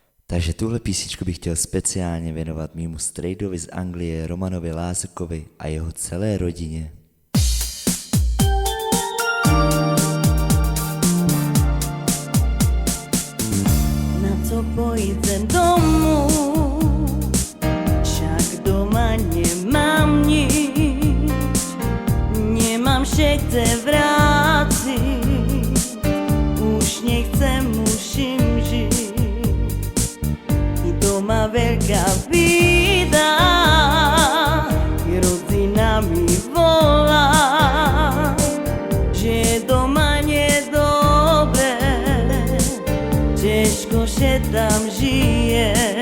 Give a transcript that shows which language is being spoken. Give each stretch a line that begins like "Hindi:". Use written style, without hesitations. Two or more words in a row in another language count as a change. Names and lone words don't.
Czech: Takže tuhle písničku bych chtěl speciálně věnovat mýmu strejdovi z Anglie Romanovi Lázukovi a jeho celé rodině.
Slovak: Na co pojdem domů, však doma nemám nič, nemám się gdzie vrátiť, už nechcem, musím žiť. I doma veľká bída, i rodina mi volá, že doma nedobre, těžko się tam žije.